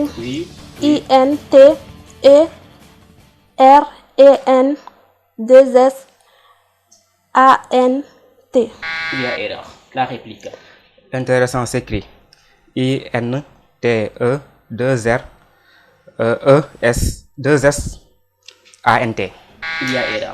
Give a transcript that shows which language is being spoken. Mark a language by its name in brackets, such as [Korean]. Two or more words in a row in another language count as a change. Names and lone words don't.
[French] Oui. I-N-T-E-R-E-N-2-S-A-N-T. Il y a erreur. La réplique. Intéressant s'écrit I-N-T-E-2-R-E-S-2-S-A-N-T. Il y a erreur.